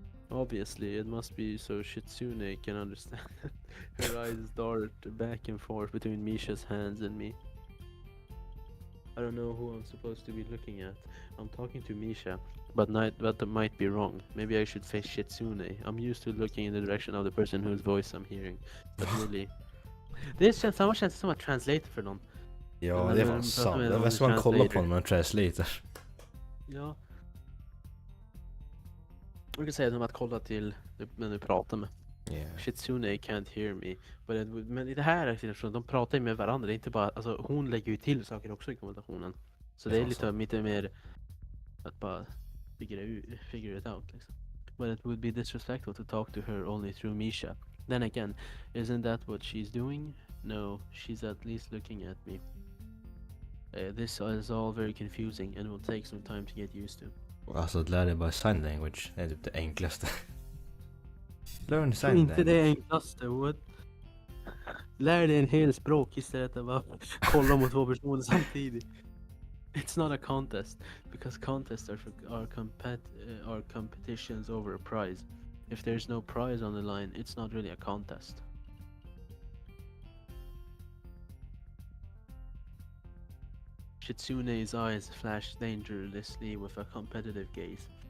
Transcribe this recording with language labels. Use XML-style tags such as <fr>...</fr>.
<en>Obviously, it must be so Shitsune can understand. Her eyes dart back and forth between Misha's hands and me. I don't know who I'm supposed to be looking at. I'm talking to Misha, but that might be wrong. Maybe I should face Shitsune. I'm used to looking in the direction of the person whose voice I'm hearing. But really...</en> <sv>Samma känns som att translate för någon. Ja, det var sant. Det var som man kollar på när man translator. Ja. Jag kan säga som att kolla till när du pratar med.</sv> <en>Yeah. Shitsune can't hear me.</en> <sv>Men i det här situationen, de pratar ju med varandra. Det är inte bara, alltså, hon lägger ju till saker också i konversationen. Så det är lite mer att bara</sv> <en>figure it out</en> <sv>liksom.</sv> <en>But it would be disrespectful to talk to her only through Misha. Then again, isn't that what she's doing? No, she's at least looking at me. This is all very confusing and will take some time to get used to.</en> <sv>Alltså att lära dig bara sign language är typ det enklaste.</sv> <en>Learn sign</en> <sv>Inte</sv> <en>language.</en> <sv>det enklaste, what? Lär dig en hel språk istället för att bara kolla mot två personer samtidigt.</sv> <en>It's not a contest, because contests are competitions over a prize. If there's no prize on the line, it's not really a contest. Shitsune's eyes flash dangerously with a competitive gaze.</en>